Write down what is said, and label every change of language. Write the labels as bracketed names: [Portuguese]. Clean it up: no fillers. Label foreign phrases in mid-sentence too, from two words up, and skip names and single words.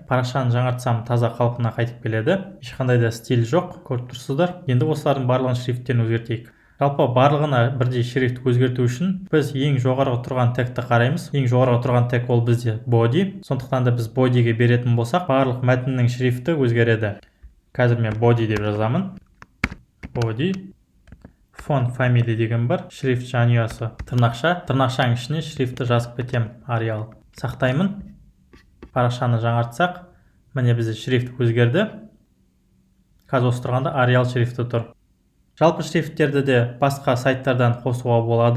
[Kazakh] Парақшаны жаңартсам таза қалпына қайтып келеді. Ешқандай да стиль жоқ, көріп тұрсыздар. Енді осылардың барлығын шрифттерін өзгертейік. Жалпы барлығына бірдей шрифт өзгерту үшін біз ең жоғарғы тұрған тегті қараймыз. Ең жоғарғы тұрған тег ол бізде body. Сондықтан да біз body'ге беретін болсақ, барлық мәтіннің шрифті өзгереді. Қазір мен body деп жазамын. Body. [English] Font family деген бар. [Kazakh] Шрифт жанұясы тырнақша. Тырнақшаның ішіне шрифті жазып кетем. Arial. Сақтаймын. Парақшаны жаңартсақ, міне бізде шрифт өзгерді. Қазір осы тұрғанда Arial шрифті тұр. Жалпы шрифттерді де басқа сайттардан қосуға болады.